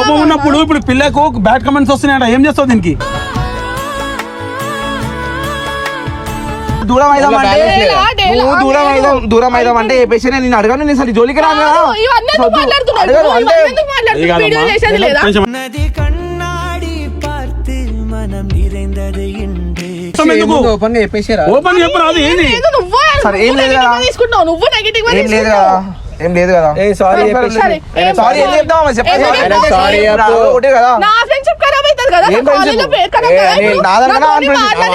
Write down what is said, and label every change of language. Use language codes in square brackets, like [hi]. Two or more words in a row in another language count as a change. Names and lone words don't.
[te] కోపం ఉన్నప్పుడు ఇప్పుడు పిల్లకు [en] bad comments [te] వస్తున్నాయంట ఏం చేస్తావు దీనికి? దూరం అయిదాం అంటే డేలా, డేలా, నువ్వు దూరం అయిదాం అంటే ఏ పేషెంట్ నేను అడగాను నేను అసలు ఈ జోలికి రాను కదా. ఇవన్నీ ఎందుకు మాట్లాడుతున్నావు? అడగను అంటే ఇవన్నీ ఎందుకు మాట్లాడుతున్నావు? వీడియో చేసేది లేదా? [ta] நதி கண்ணாடி பார்த்து மனம் நிறைந்தது இன்று [te] ఓపెన్ గా చెప్పేసారా ఓపెన్ చెప్పు రాదు ఏంది? లేదు, నువ్వు సరే, ఏం లేదు [en] negative [te] కదా. గా తీసుకుంటావు. నువ్వు నెగిటివ్ గా ఏం లేదు తీసుకుంటావు. కదా ఏం లేదు కదా ఏ సారీ సరే, ఏం సారీ ఏం చెప్తావా చెప్పండి ఏం చెప్తావు? సారీ చెప్పు. ఒకటే కదా నా ఫ్రెండ్షిప్ ఖరాబ్ అవుతుంది కదా. ఏం నా కాలేజీలో [en] friendship? [te] పేరు ఖరాబ్ కదా. ఇప్పుడు నాదన్నా నాతోని నా friendship. మాట్లాడి-